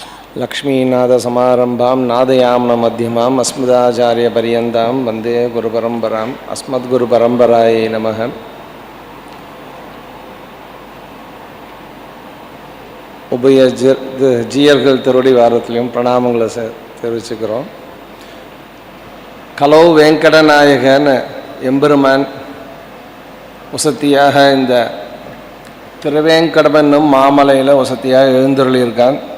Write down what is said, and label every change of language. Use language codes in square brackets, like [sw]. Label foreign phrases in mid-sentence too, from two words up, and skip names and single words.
[sa] लक्ष्मीनाथसमारम्भां नादयाम्न मध्यमाम् अस्मदाचार्यपर्यन्तां वन्दे गुरुपरम्पराम् अस्मद्गुरुपरम्परायै नमः. [ta] உபய ஜீயர்கள் திருவடி வாரத்திலையும் பிரணாமங்களை தெரிவிச்சுக்கிறோம். கலோ வெங்கடநாயகன் எம்பெருமான் வசதியாக இந்த திருவேங்கடமென்னும் மாமலையில் வசதியாக எழுந்தருளியிருக்கான்.